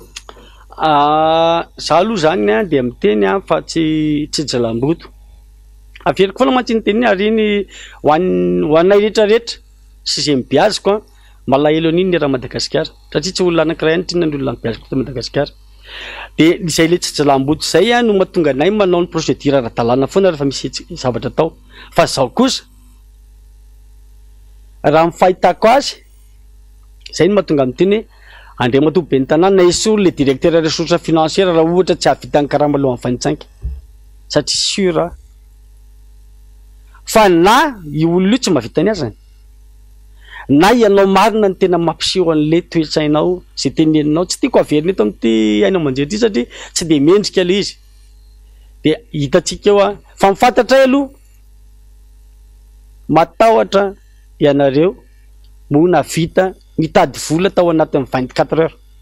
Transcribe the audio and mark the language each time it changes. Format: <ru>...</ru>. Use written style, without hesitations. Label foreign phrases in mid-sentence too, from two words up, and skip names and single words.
<mg>za aloha zany de miteny fa tsy jalamboto averiko foana mantsy ny teny ary iny hoanay rehetrarehetra sy zay mibiaziko malahelo an'iny raha Madagasikara satria tsy olona anankiray any tiana ny olona mibiaziko ta Madagasikara de izay le tsy jalamboto zay no mahatonga anay manao ny procédure ara-dalàna foana rehefa misy zavatra atao fa zao kosa raha mifahitako azy zay no mahatonga amiteny hoe Andriamatoa be ny tanàna na esory le</mg> <fr>directeur ressources financières</fr> <mg>raha ohatra tsy hahavitany karama aloha amin'ny 25 satria sûr fa na io olona io tsy mahavita ny azany na ianao marina ny tena mampiseho an'le toetsainao zay teneninao tsy tiako averina eto amin'ity ainao manjery ity satria tsy de mendrika le izy de hitantsika eo fa mifantatra aloha matahotra ianareo mona vita mitady vola tao anatin'ny 24 heures</mg>